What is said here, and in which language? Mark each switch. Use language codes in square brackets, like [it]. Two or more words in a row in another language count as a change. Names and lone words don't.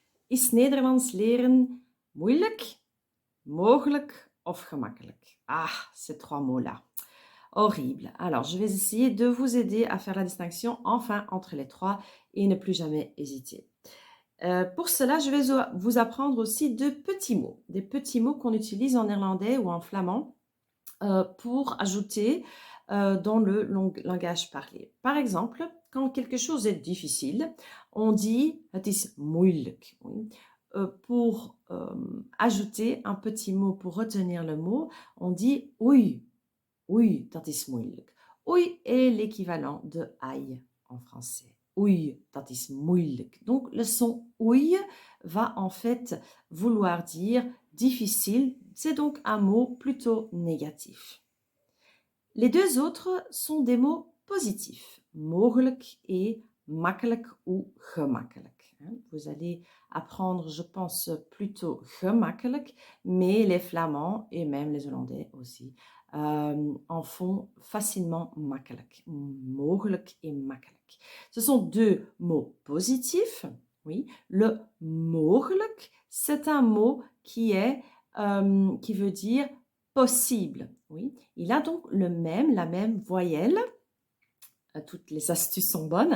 [nl] Is Nederlands leren moeilijk, mogelijk of gemakkelijk? [fr] Ah, ces trois mots-là. Horrible. Alors, je vais essayer de vous aider à faire la distinction enfin entre les trois et ne plus jamais hésiter. Pour cela, je vais vous apprendre aussi de petits mots, des petits mots qu'on utilise en néerlandais ou en flamand pour ajouter dans le langage parlé. Par exemple, quand quelque chose est difficile, on dit [nl] het is moeilijk. [fr] Oui. Pour ajouter un petit mot pour retenir le mot, on dit oei. [nl] Oei, dat is moeilijk. [fr] Oei est l'équivalent de aïe en français. [nl] Oei, dat is moeilijk. [fr] Donc le son oei va en fait vouloir dire difficile. C'est donc un mot plutôt négatif. Les deux autres sont des mots positifs, mogelijk et makkelijk ou gemakkelijk. Vous allez apprendre, je pense, plutôt gemakkelijk, mais les Flamands et même les Hollandais aussi en font facilement makkelijk, mogelijk et makkelijk. Ce sont deux mots positifs. Oui, le mogelijk, c'est un mot qui veut dire possible. Oui, il a donc la même voyelle. Toutes les astuces sont bonnes.